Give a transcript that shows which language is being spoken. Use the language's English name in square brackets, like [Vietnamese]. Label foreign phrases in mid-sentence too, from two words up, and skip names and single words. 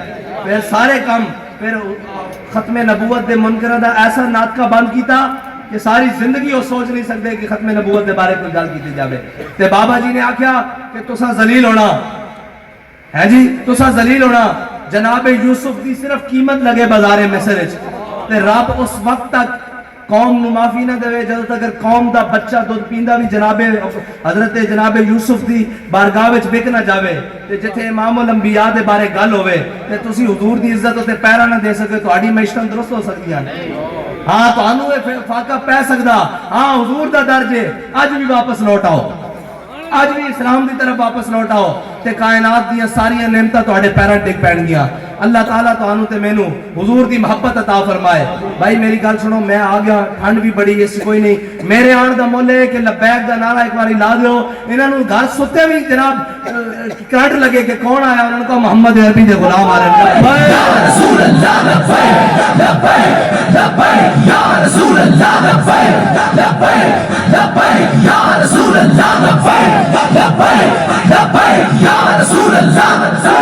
[Punjabi] پھر سارے کام پھر ختم نبوت دے منکرہ دا ایسا ناطقہ بند کیتا کہ ساری زندگی [Urdu] وہ سوچ نہیں سکتے [Punjabi] کہ ختم نبوت دے بارے کوئی گل کیتی جاوے تے بابا جی نے آکھیا کہ تساں ذلیل ہونا ہے جی تساں ذلیل ہونا جناب یوسف دی صرف قیمت لگے بازار مصر وچ تے رب اس وقت تک قوم نو معافی نہ دے جدوں تک قوم دا بچہ دودھ پیندا بھی جناب حضرت جناب یوسف دی بارگاہ وچ وک نہ جاوے تے جتھے امام الانبیاء دے بارے گل ہوے تے تسی حضور دی عزت تے پیرا نہ دے سکے تہاڈی معیشت درست ہو سکدیاں ہاں تانوں اے فاقہ پے سکدا ہاں حضور دا درجے اج بھی واپس لوٹ آؤ اج بھی اسلام دی طرف واپس لوٹ آؤ تے کائنات دیاں ساریاں نعمتاں تہاڈے پیراں ٹک پین گیاں اللہ تعالیٰ تانوں تے مینوں حضور دی محبت عطا فرمائے بھائی میری گل سنو میں آ گیا ٹھنڈ بھی بڑی اس کوئی نہیں میرے آن دا مول ہے کہ لبیک دا نعرہ ایک باری لا دیو انہاں نوں گھر ستے بھی جناب کرنٹ لگے کہ کون آیا انہاں کو محمد عربی دے غلام [Urdu] آ رہے ہیں [Arabic] یا رسول اللہ لبیک لبیک لبیک یا رسول اللہ لبیک لبیک لبیک یا رسول اللہ لبیک لبیک لبیک یا رسول اللہ